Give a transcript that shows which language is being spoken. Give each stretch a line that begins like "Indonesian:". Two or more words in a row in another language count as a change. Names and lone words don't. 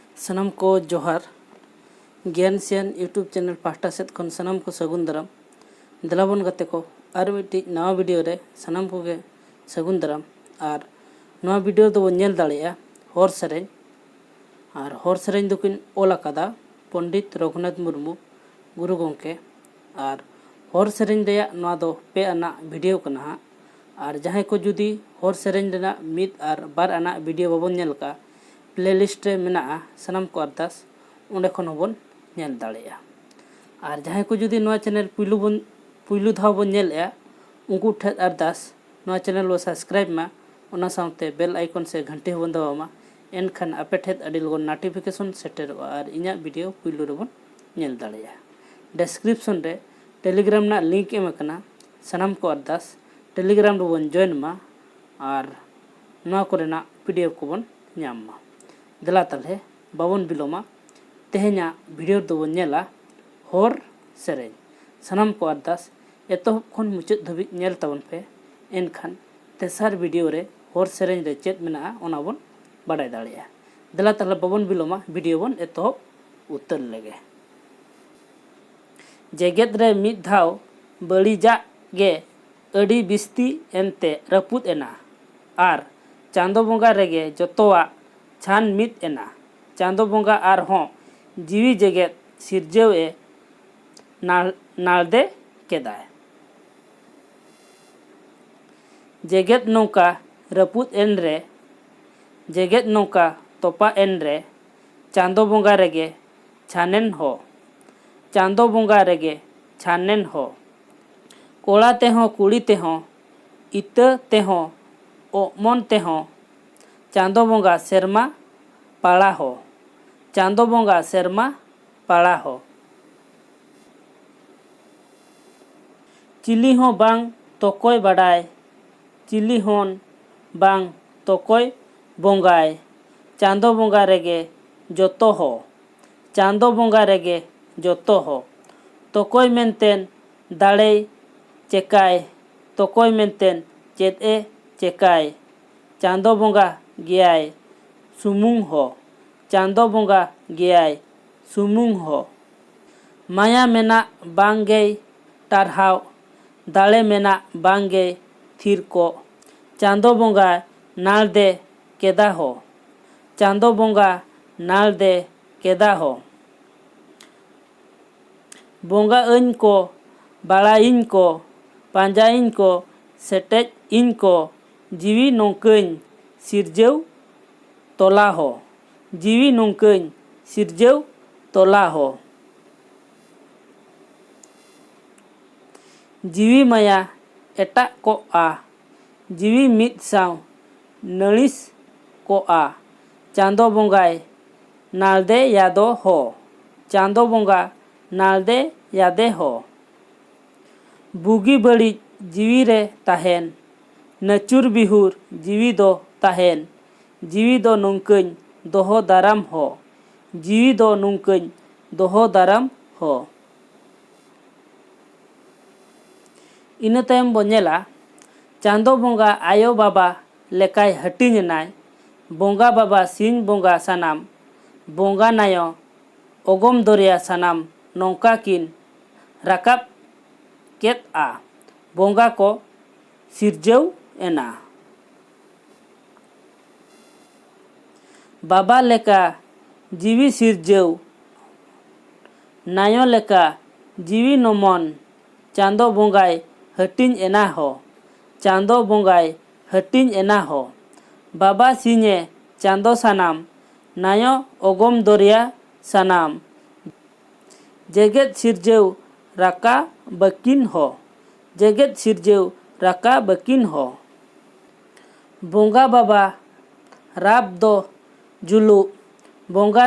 Santali: सनम को जोहार ज्ञान सियान यूट्यूब चैनल पाहटा सेद खन सनम को सगुन दाराम दलाबन गाते को और मिट्टी नवा वीडियो रे सनम को गे सगुन दाराम और नवा वीडियो दो नेल दाड़ेया हर सेरें और हर सेरें दोकिन ओल आकादा पंडित रघुनाथ मुर्मू गुरु गोंके और हर सेरें रेया नवा दो पे आना वीडियो कना और जहां को जुदी हर सेरें रेना मिद और बार आना वीडियो बाबन नेल का प्लेलिस्ट रे मेना सनम को अरदास उंडे खन हबन नेल दाड़ेया और जहां को जुदी नवा चैनल पुइलु धाव बन नेलया उनको ठे अरदास नवा चैनल वो सब्सक्राइब मा ओना साउते बेल आइकन से घंटी हबन दबामा एनखान आपे ठेत अडी लगन नोटिफिकेशन सेटर और इना वीडियो पुइलु रेबन नेल दाड़ेया डिस्क्रिप्शन रे टेलीग्राम ना लिंक एम कना सनम को अरदास टेलीग्राम रे बन जॉइन मा और नवा कोरेना पीडीएफ को बन ᱧᱟᱢ मा दला तले बाबन बिलोमा तेहेना वीडियो दो नेला हर सेरें सनम को अरदास एतहब खन मुचाद धाबी नेल ताबन पे एनखान तेसार वीडियो रे हर सेरें रे चेत मेना ओना बन बाडाय दाड़ेया दला तले बाबन बिलोमा वीडियो बन एतहब उतर लेगे जेगेत रे मिद धाव बड़ीजा गे अडी बिस्ती एनते रपुद एना आर चांदो बोंगा रेगे जतोवा छान मिद एना चांदो बोंगा आर हों जीवी जेगेत सिरजेव ए नालदे केदाय जेगेत नौका रपुद एन रे जेगेत नौका तोपा एन रे चांदो बोंगा रेगे छानेन हो चांदो बोंगा रेगे छानेन हो कोड़ा तेहों कुड़ी तेहों इत तेहों ओमन तेहों चांदो बोंगा सेरमा पाड़ा हो चांदो बोंगा सेरमा पाड़ा हो चिली हों बांग तो कोई बड़ाय चिली होन बांग तो कोई बोंगाय चांदो बोंगा रेगे जोतो हो चांदो बोंगा रेगे जोतो हो तो कोई मेंटेन दाड़े चेकाय तो कोई मेंटेन चेत ए चेकाय चांदो बोंगा गियाय सुमुंग हो चांदो बोंगा गियाय सुमुंग हो माया मेना बांगे टारहाव दाड़े मेना बांगे थिर को चांदो बोंगा नाल दे केदा हो चांदो बोंगा नाल दे केदा हो बोंगा इन को बाड़ा इन को पांजा इन को सेटेज इन को जीवी नौकन सिरजेव तोला हो जीवी नौकन सिरजेव तोला हो जीवी माया एटा को आ जीवी मिद साव नलिस को आ चांदो बोंगाय नालदे यादो हो चांदो बोंगा नालदे यादे हो बुगी बड़ी जीवी रे ताहेन नचुर बिहुर जीवी दो ताहेन जीवी दो नौकन दोहो दाराम हो जीवी दो नौकन दोहो दाराम हो इना तायम बोनेला चांदो बोंगा आयो बाबा लेकाय हटिनाय बोंगा बाबा सिंह बोंगा सानाम बोंगा नायो ओगम दरिया सानाम नौका किन राकाब केत आ बोंगा को सिरजेव एना बाबा लेका जीवी सिरजेव नायो लेका जीवी नमन चांदो बोंगाय हटिन एना हो चांदो बोंगाय हटिन एना हो बाबा सिंहे चांदो सानाम नायो ओगम दरिया सानाम जेगेत सिरजेव राका बकिन हो जेगेत सिरजेव राका बकिन हो बोंगा बाबा राब दो जुलु बोंगा